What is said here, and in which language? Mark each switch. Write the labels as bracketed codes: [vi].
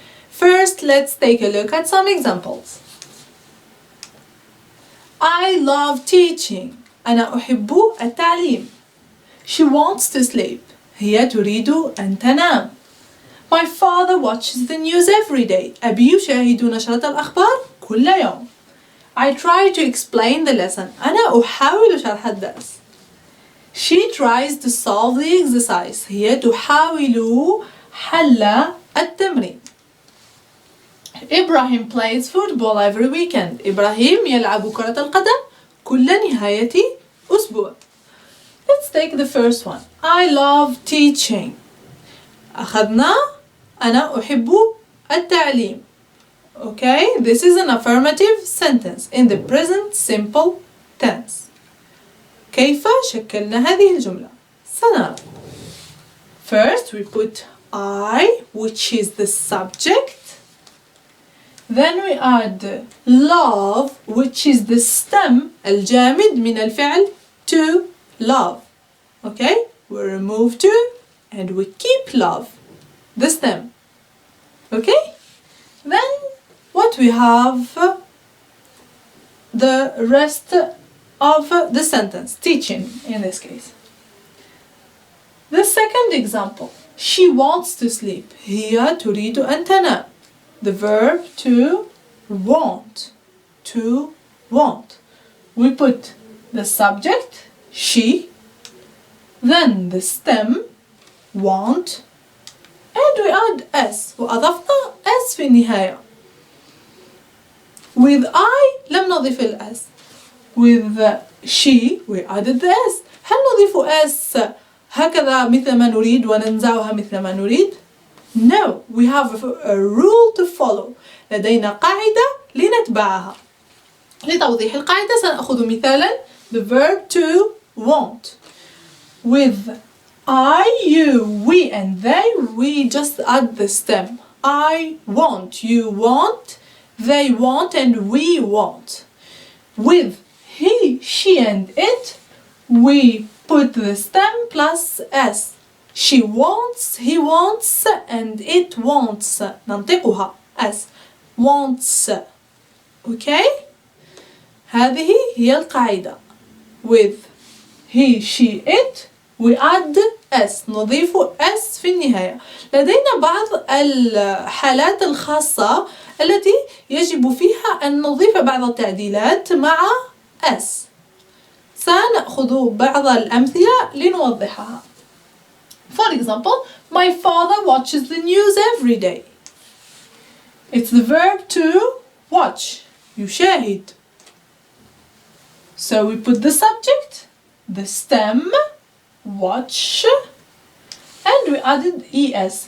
[en] First, let's take a look at some examples. I love teaching. [ar] أنا أحب التعليم. [en] She wants to sleep. [ar] هي تريد أن تنام. [en] My father watches the news every day. [ar] أبي يشاهد نشرة الأخبار كل يوم. [en] I try to explain the lesson. [ar] أنا أحاول شرح الدرس. [en] She tries to solve the exercise. [ar] هي تحاول حل التمرين. [en] Ibrahim plays football every weekend. [ar] إبراهيم يلعب كرة القدم كل نهاية أسبوع. [en] Let's take the first one. I love teaching. [ar] أخذنا أنا أحب التعليم. [en] Okay, this is an affirmative sentence in the present simple tense. [ar] كيف شكلنا هذه الجملة؟ سنرى. [en] First we put I, which is the subject. Then we add love, which is the stem, [ar] الجامد من الفعل [en] to love. Okay, we remove to and we keep love, the stem. Okay, then what we have, the rest of the sentence, teaching in this case. The second example, she wants to sleep. [ar] هي تريد أن تنام. [en] The verb to want, to want. We put the subject, she, then the stem, want, and we add s. [ar] وأضفنا s في النهاية. [en] With I [ar] لم نضيف ال s. [en] With she we added the s. [ar] هل نضيف s هكذا مثل ما نريد وننزعها مثل ما نريد؟ [en] No, we have a rule to follow. [ar] لدينا قاعدة لنتبعها. لتوضيح القاعدة سنأخذ مثالا [en] the verb to want. With I, you, we and they, we just add the stem. I want, you want, they want and we want. With he, she and it, we put the stem plus s. She wants, he wants and it wants. [ar] ننطقها [en] s. Wants. Okay? [ar] هذه هي القاعدة. [en] With he, she, it, we add s. [ar] نضيف s في النهاية. لدينا بعض الحالات الخاصة التي يجب فيها أن نضيف بعض التعديلات مع s. سنأخذ بعض الأمثلة لنوضحها. [en] For example, my father watches the news every day. It's the verb to watch. [ar] يشاهد. [en] So we put the subject, the stem, watch, and we added es.